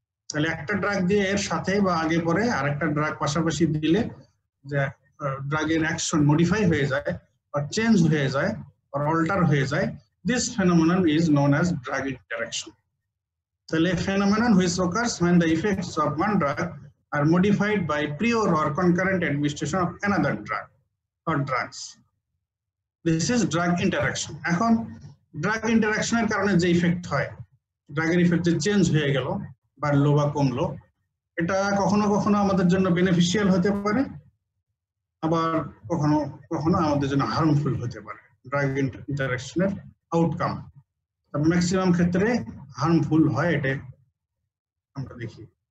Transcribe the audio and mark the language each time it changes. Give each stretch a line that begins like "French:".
Bangla: তাহলে একটা ড্রাগ দিয়ে এর সাথে বা আগে পরে আরেকটা ড্রাগ পাশাপাশি দিলে যে ড্রাগের অ্যাকশন মডিফাই হয়ে যায় বা চেঞ্জ হয়ে যায় or alter হয়ে যায়,
English: this phenomenon is known as drug interaction. তাহলে phenomenon which occurs when the effects of one drug are modified by prior or concurrent administration of another drug or drugs. This is drug interaction.
Bangla: এখন drug interaction এর কারণে যে effect হয়, ড্রাগের effect যে change হয়ে গেল, বাড়লো বা কমলো, এটা কখনো কখনো আমাদের জন্য বেনিফিশিয়াল হতে পারে, আবার কখনো কখনো আমাদের জন্য হার্মফুল হতে পারে। ড্রাগ ইন্টারাকশনের আউটকাম ম্যাক্সিমাম ক্ষেত্রে হার্মফুল হয়, এটা আমরা দেখি।